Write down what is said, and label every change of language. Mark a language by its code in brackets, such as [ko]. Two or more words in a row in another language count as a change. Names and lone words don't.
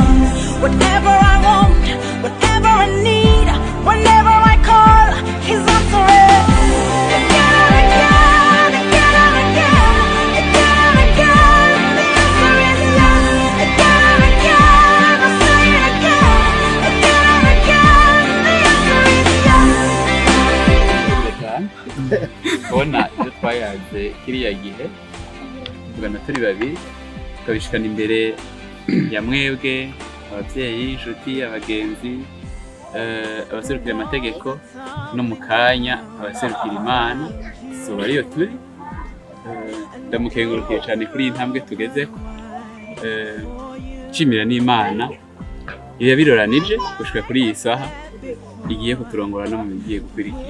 [en] Whatever I want, whatever I need, whenever I call, His answer is again and again, again and again, again and again. The answer is yes. Again and again, I'll say it again, again and again. The answer is yes. [rn] Kubona ibyo twayaze kiriya gihe tuvugana turi babiri tukabishikana imbere ya mwebwe ababyeyi, inshuti, abagenzi, abaserukira amategeko, no mu kanya abaserukira Imana. So ariyo turi, ndamukengurukiye cyane kuri iyi ntambwe tugezeko, nshimira n'Imana yabiroranije gushika kuri iyi saha igiye kuturongora no mu bigiye gukurikira.